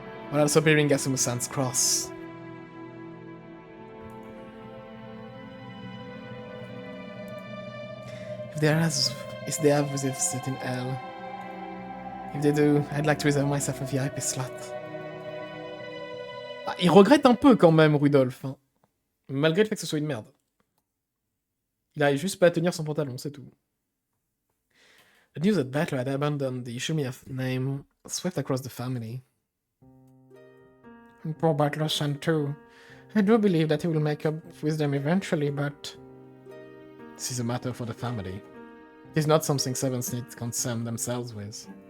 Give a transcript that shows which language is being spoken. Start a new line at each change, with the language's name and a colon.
English: While also bearing Asumu-san's cross. If they have visits in hell. If they do, I'd like to reserve myself a VIP slot.
French: Ah, il regrette un peu quand même, Rudolph. Hein. Malgré le fait que ce soit une merde. Il arrive juste pas à tenir son pantalon, c'est tout.
English: The news that Battler had abandoned the Ishimiya name swept across the family. And poor Battler-san too. I do believe that he will make up with them eventually, but... This is a matter for the family. It is not something Sevens need to concern themselves with.